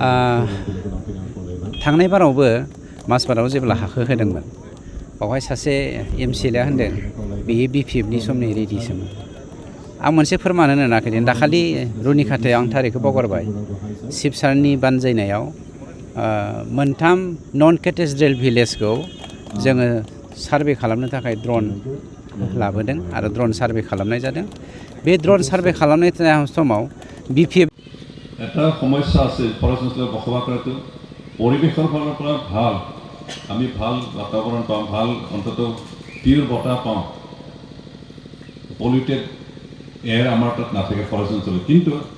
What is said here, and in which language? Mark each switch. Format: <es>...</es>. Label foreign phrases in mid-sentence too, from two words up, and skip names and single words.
<brx>थांनाय बारावबो माजबादाव जेब्ला हाखौ होदोंमोन बावहाय सासे MCLA होनदों बेयो BPFनि समनि रेडिसोमोन आं मोनसे फोरमान होनो नागिरदों दाखालि रुनिखाथायाव आं थारिखखौ बावगारबाय शिबसारनि बानजायनायाव मोनथाम</brx> <en>non cadastral villageखौ</en> <brx>जोङो सार्भे खालामनो थाखाय ड्रन लाबोदों आरो</brx> <en>drone survey</en> <brx>खालामनाय जादों बे</brx> <en>drone survey</en> <brx>खालामनाय समाव BPF</brx> <as>এটা সমস্যা আছে পৰস্পৰ বসবাস কৰাটো পৰিৱেশৰ ফালৰ পৰা ভাল আমি ভাল বাতাবৰণ পাওঁ ভাল অন্তত পিয়ৰ বতাহ পাওঁ</as> <en>polluted air</en> <as>আমাৰ তাত নাথাকে ফৰেষ্ট অঞ্চলত কিন্তু</as>